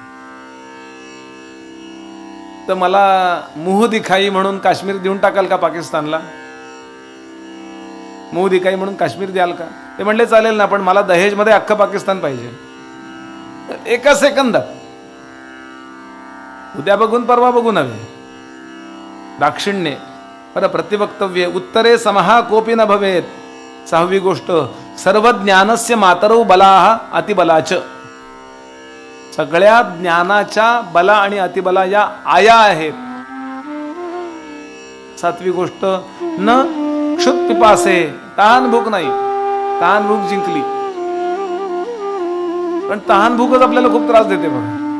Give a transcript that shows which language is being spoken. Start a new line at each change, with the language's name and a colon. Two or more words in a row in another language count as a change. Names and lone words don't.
Marathi: तर मला
Hindi: मुह दिखाई
Marathi: म्हणून काश्मीर देऊन टाकाल का पाकिस्तानला,
Hindi: मुह दिखाई
Marathi: म्हणून काश्मीर द्याल का. ते म्हणले चालेल ना, पण मला दहेज मध्ये अख्खं पाकिस्तान पाहिजे. एका सेकंदात, उद्या बघून परवा बघून हवे.
Sanskrit: दाक्षिण्य पर प्रतिवक्तव्ये उत्तरे समहा कोपी न भवेत.
Marathi: 6वी गोष्ट,
Sanskrit: सर्व ज्ञानस्य मातरौ बलाः अतिबलाच.
Marathi: सगळ्या ज्ञानाच्या बला आणि अतिबला या आया आहेत. 7वी गोष्ट,
Sanskrit: न क्षुत पिपासे,
Marathi: तहान भूक नाही. तहान भूक जिंकली, पण तहान भूकच आपल्याला खूप त्रास देते बघा.